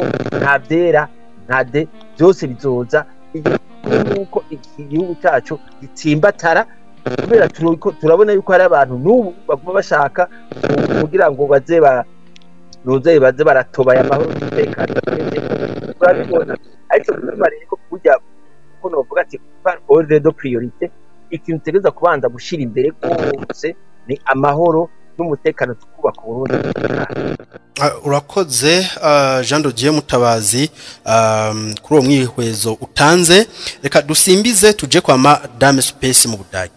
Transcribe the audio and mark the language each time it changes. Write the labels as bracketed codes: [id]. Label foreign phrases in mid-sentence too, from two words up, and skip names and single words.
[rn] nta byera ntade byose bizoza nuko igihugu cyacu gitsimbatara kubera turabona yuko hari abantu n'ubu baguma bashaka kugira ngo baze baratoba amahoro n'umutekano turabibona ariko bariko kujya ko novuga ati [fr] par ordre de priorité [rn] ikintu tegeza kubanza gushira imbere kose ni amahoro n'umutekano tukubaka Burundi. Urakoze Jean de Dieu Mutabazi kuri uwo mwihwezo utanze. Reka dusimbize tuje kwa Madame SPES mu Budagi.